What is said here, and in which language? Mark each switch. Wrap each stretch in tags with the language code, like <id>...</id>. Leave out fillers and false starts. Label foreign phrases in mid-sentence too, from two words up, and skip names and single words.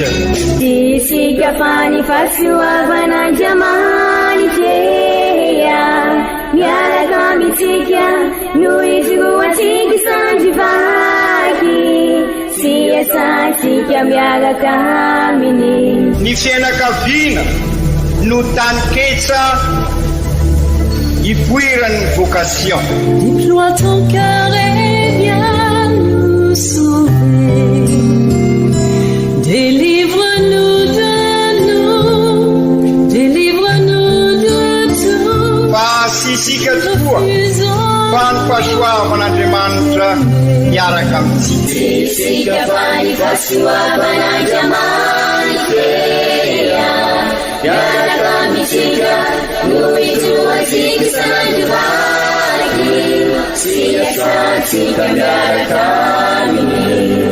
<mg>Isika fa ny fahasoavan'Andriamanitra miaraka amintsika noho izy roantsika sandrivaky sy asantsika miaraka aminy. Ny fianakaviana no tany ketsa ipoiran'ny vocation.</mg> <fr>Déploie ton cœur et viens nous sauver. Délivre-nous de tout.</fr> <mg>Fa sisika tokoa fa ny fahasoavan'Andriamanitra miaraka amintsika. Isika fa ny fahasoavan'Andriamanitra miaraka amintsika noho izy roantsika sandrivaky sy asantsika miaraka aminy.</mg>